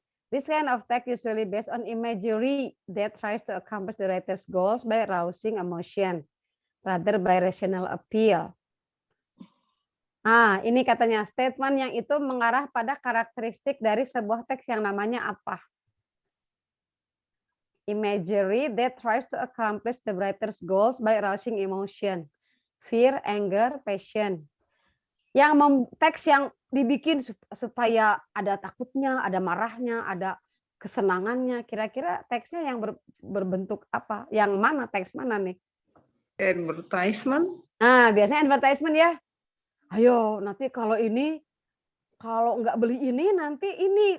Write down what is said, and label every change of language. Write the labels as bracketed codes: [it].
[en] This kind of text usually based on imagery that tries to accomplish the writer's goals by arousing emotion rather by rational appeal. [id] Ini katanya statement yang itu mengarah pada karakteristik dari sebuah teks yang namanya apa? [en] Imagery that tries to accomplish the writer's goals by arousing emotion, fear, anger, passion. [id] Yang teks yang dibikin supaya ada takutnya, ada marahnya, ada kesenangannya. Kira-kira teksnya yang berbentuk apa? Yang mana? Teks mana nih? [en] Advertisement. [id] Nah, biasanya advertisement ya. Ayo, nanti kalau nggak beli ini, nanti ini.